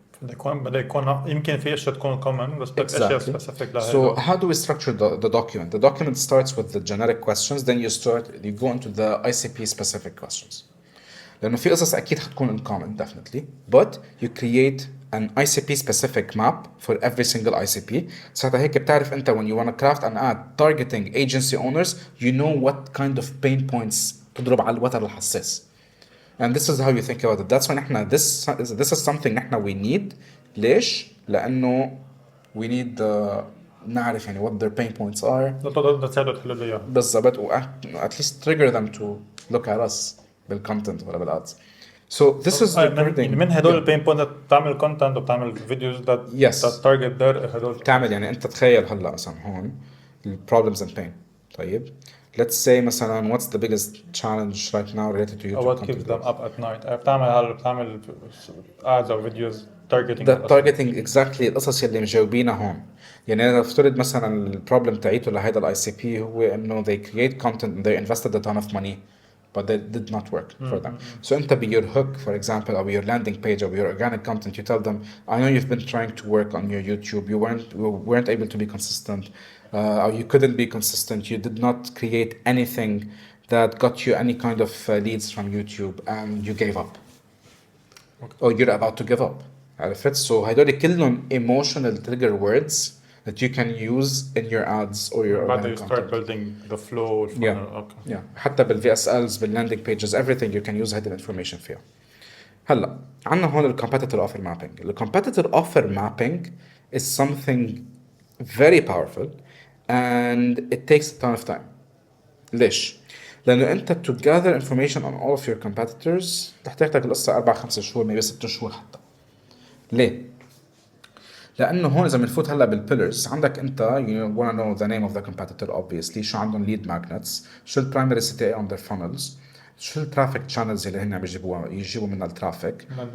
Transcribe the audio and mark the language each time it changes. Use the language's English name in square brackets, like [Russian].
[Arabic] بده يكون يمكن في اشياء تكون common بس بدك اشياء specific لهذا. [English] So how do we structure the document? The document starts with the generic questions, then you go into the ICP specific questions. [Arabic] لأنه في قصص أكيد حتكون [English] in common definitely, but you create an ICP specific map for every single ICP. [Arabic] ساعتها هيك بتعرف أنت [English] when you want to craft an ad targeting agency owners, you know what kind of pain points [Arabic] تضرب على الوتر الحساس. [English] And this is how you think about it. That's why [Arabic] نحن [English] this is something نحن we need. [Arabic] ليش؟ لأنه [English] we need [Arabic] نعرف يعني [English] what their pain points are. [Arabic] تساعدوا تحلوا لي إياها. بالضبط [English] at least trigger them to look at us بالcontent [Arabic] ولا [English] بالads. So this is regarding [Arabic] من هدول البين بوينت بتعمل كونتنت وبتعمل فيديوز [English] that target their [Arabic] هدول. تعمل يعني أنت تخيل هلا مثلا هون [English] problems and pain. [Arabic] طيب. [English] Let's say [Arabic] مثلا [English] what's the biggest challenge right now related to YouTube what keeps them up at night. [Arabic] بتعمل ads أو فيديوز targeting exactly القصص اللي مجاوبينها هون. يعني أنا افترض مثلا البروبلم تاعيته لهيدا ال ICP هو إنه [English] they create content and they invested a ton of money but that did not work for them. So [Arabic] أنت [English] your hook for example or your landing page or your organic content you tell them I know you've been trying to work on your YouTube, you weren't able to be consistent or you couldn't be consistent, you did not create anything that got you any kind of leads from YouTube and you gave up or you're about to give up. [Arabic] عرفت؟ [English] So [Arabic] هيدول كلهم [English] emotional trigger words that you can use in your ads or your [Arabic] بعد [English] you start building the flow yeah. [Arabic] حتى [English] بالVSLs بالlanding pages everything you can use [Arabic] هذه [English] information [Arabic] فيها. هلا عنا هون ال competitor offer mapping. [English] The competitor offer mapping is something very powerful and it takes a ton of time. [Arabic] ليش؟ لأنه أنت [English] to gather information on all of your competitors [Arabic] تحتاج القصة [English] 4-5 [Arabic] شهور [English] maybe 6 [Arabic] شهور حتى. ليه؟ لأنه هون إذا بنفوت هلا بالبيلرز عندك أنت [English] you wanna know the name of the competitor obviously [Arabic] شو عندهم lead magnets شو ال [English] primary CTA on their funnels [Arabic] شو ال [English] traffic channels [Arabic] اللي هن عم يجيبوا منها الترافيك